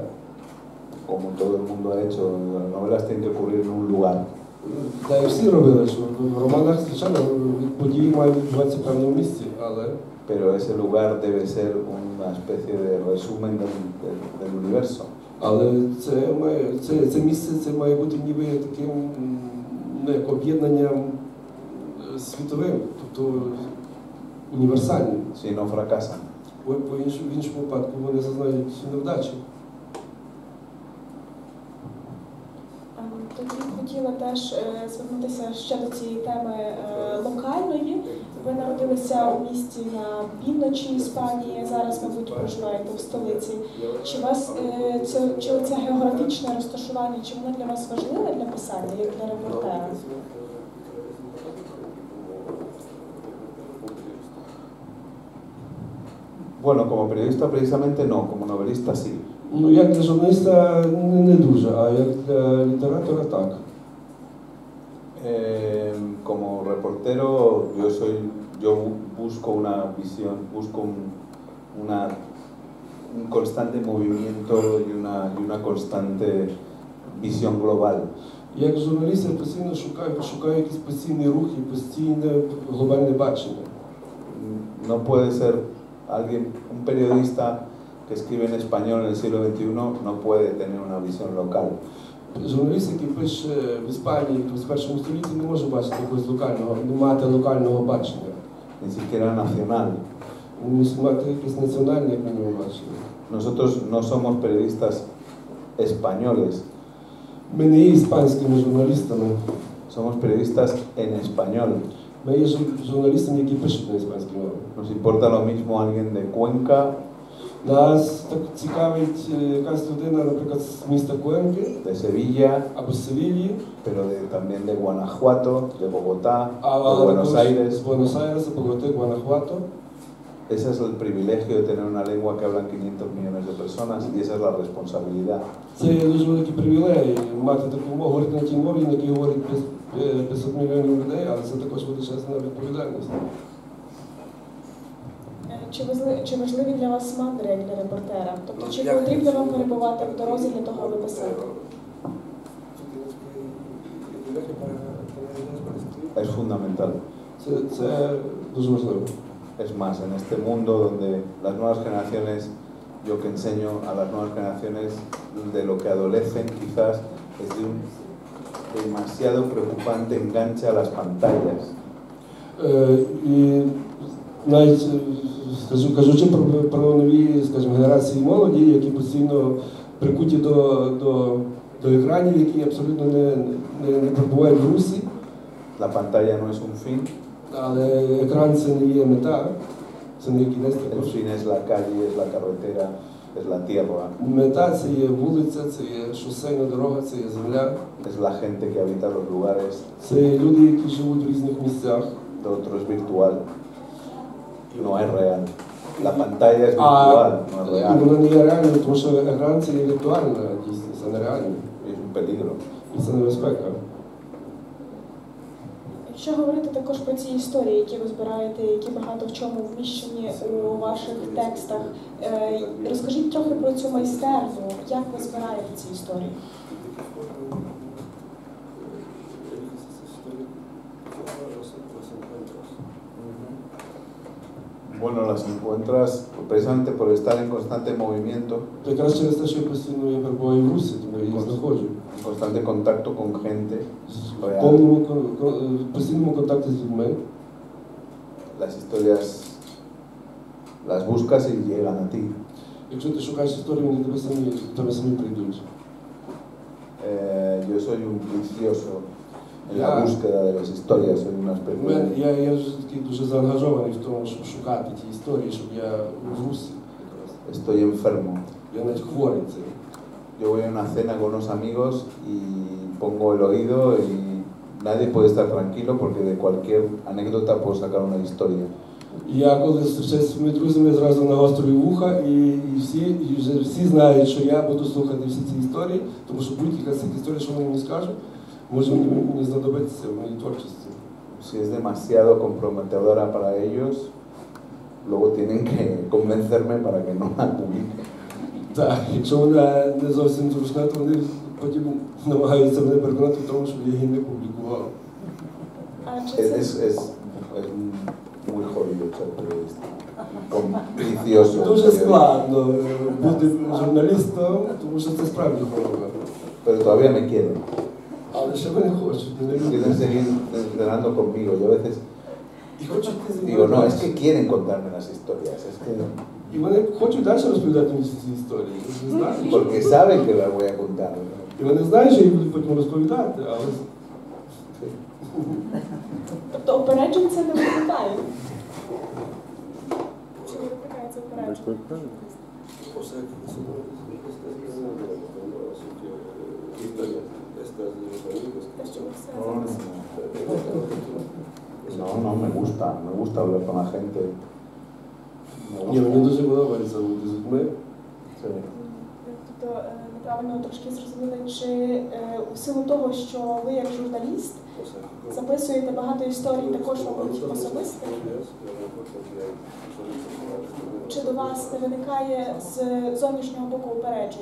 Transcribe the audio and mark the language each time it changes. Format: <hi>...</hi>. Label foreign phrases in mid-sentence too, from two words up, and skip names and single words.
<es>Como todo el mundo ha hecho, las novelas tienen que ocurrir en un lugar.</es> <uk>Та і всі робили, що в романах, звичайно, події мають відбуватися в певному місці, але...</uk> <es>Pero ese lugar debe ser una especie de resumen del universo.</es> <uk>Але це місце це має бути ніби таким як об'єднанням світовим, тобто універсальним.</uk> <es>Si no fracasan.</es> <uk>В іншому випадку вони зазнають невдачі. Тоді хотіла теж звернутися ще до цієї теми локальної. Ви народилися у місті на півночі Іспанії, зараз, мабуть, проживаєте в столиці. Чи оце географічне розташування, чи воно для вас важливе для писання, як для репортера?</uk> <es>Bueno, como periodista precisamente no, como novelista sí.</es> <uk>Ну, як для журналіста не дуже, а як для літератора так.</uk> <es>Como reportero, yo busco una visión, busco un constante movimiento y una constante visión global.</es> <uk>Як журналіст я постійно шукаю якісь постійні рухи, постійне глобальне бачення.</uk> <es>No puede ser un periodista que escribe en español en el siglo XXI no puede tener una visión local.</es> <uk>Журналіст, який пише в Іспанії в 21 столітті, не може бачити якогось локального, не мати локального бачення.</uk> <es>Ni siquiera nacional.</es> <uk>Не мусить мати якесь національне, як мінімум, бачення.</uk> <es>Nosotros no somos periodistas españoles.</es> <uk>Ми не є іспанськими журналістами.</uk> <es>Somos periodistas en español.</es> <uk>Ми є журналістами, які пишуть на іспанській мові.</uk> <es>Nos importa lo mismo alguien de Cuenca,</es> <uk>Нас так цікавить якась людина, наприклад, з міста Куенки</uk> <es>de Sevilla,</es> <uk>або з Севільї,</uk> <es>pero también de Guanajuato, de Bogotá, de</es> <uk>або</uk> <es>Buenos Aires.</es> <uk>з Буенос-Айреса, Боготи, Гуанахуато.</uk> <es>Ese es el privilegio de tener una lengua que hablan 500 millones de personas y esa es la responsabilidad.</es> <uk>Це є дуже великий привілей мати таку мову, говорити на тій мові, на якій говорить 500 мільйонів людей, але це також величезна відповідальність. Чи важливі для вас мандри, як для репортера? Тобто, чи потрібно вам перебувати в дорозі для того, аби писати?</uk> <es>Es fundamental.</es> <uk>Це дуже важливо.</uk> <es>Es más, en este mundo donde las nuevas generaciones, yo que enseño a las nuevas generaciones, de lo que adolecen quizás es de un demasiado preocupante enganche a las pantallas.</es> <uk>І навіть кажучи про нові, скажімо, генерації молоді, які постійно прикуті до екранів, які абсолютно не перебувають в русі.</uk> <es>La pantalla no es un fin.</es> <uk>Але екран це не є мета, це не є кінець</uk> <es>El</es> <uk>також.</uk> <es>fin es la calle, es la carretera, es la tierra,</es> <uk>Мета це є вулиця, це є шосейна дорога, це є земля.</uk> <es>es la gente que habita los lugares,</es> <uk>Це є люди, які живуть в різних місцях.</uk> <es>lo otro es virtual, no es real. La pantalla es virtual, no es</es> <uk>І</uk> <es>real,</es> <uk>воно не є реальним, тому що екран це є віртуальна дійсність, а не реальна.</uk> <es>es un peligro.</es> <uk>І це небезпека. Якщо говорити також про ці історії, які ви збираєте, які багато в чому вміщені у ваших текстах, розкажіть трохи про цю майстерню, як ви збираєте ці історії?</uk> <es>Bueno, las encuentras precisamente por estar en constante movimiento,</es> <uk>Якраз через те, що я постійно я перебуваю в русі, тому я її знаходжу.</uk> <es>en constante contacto con gente</es> <uk>В</uk> <es>real.</es> <uk>повному постійному контакті з людьми.</uk> <es>Las historias las buscas y llegan a ti.</es> <uk>Якщо ти шукаєш історію, вони тебе самі прийдуть.</uk> <es>Yo soy un vicioso en la Ya. búsqueda de las historias, soy una especie</es> <uk>Я вже такий дуже заангажований в тому, щоб шукати ті історії, щоб я в русі.</uk> <es>estoy enfermo.</es> <uk>Я навіть хворий цим.</uk> <es>Yo voy a una cena con unos amigos y pongo el oído y nadie puede estar tranquilo porque de cualquier anécdota puedo sacar una historia.</es> <uk>Я коли зустрічаюся зі своїми друзями, зразу нагострюю вуха, і вже всі знають, що я буду слухати всі ці історії, тому що будь-яка з цих історій, що вони мені скажуть, може мені знадобитися в моїй творчості.</uk> <es>Si es demasiado comprometedora para ellos, luego tienen que convencerme para que no la publique.</es> <uk>Так, якщо вона не зовсім зручна, то вони потім намагаються мене переконати в тому, щоб я її не публікував. А чи це...</uk> <es>Es muy jodido ser periodista. Vicioso.</es> <uk>Дуже складно бути журналістом, тому що це справді хвороба.</uk> <es>Pero todavía me quieren.</es> <uk>Але ще вони хочуть, не</uk> <es>Quieren</es> <uk>люблять.</uk> <es>seguir entrenando conmigo. Yo a veces</es> <uk>І хочуть</uk> <es>digo, no, es que quieren contarme las historias. Es que</es> <uk>І вони хочуть далі розповідати мені ці історії. Вони знають, що-</uk> <es>porque saben que las voy a contar.</es> <uk>І вони знають, що їх будуть потім розповідати, але Тобто опереджень це не викликає? Чи не викликає це опереджень? Те, що ви все записали.</uk> <es>No, me gusta hablar con la gente. Me</es> <uk>ні, мені</uk> <es>gusta.</es> <uk>дуже подобається бути з людьми.</uk> <es>Sí.</es> <uk>Тобто, неправильно трошки зрозуміли, чи у силу того, що ви як журналіст Записуєте багато історій також, мабуть, особистих? Чи до вас не виникає з зовнішнього боку упереджень?</uk>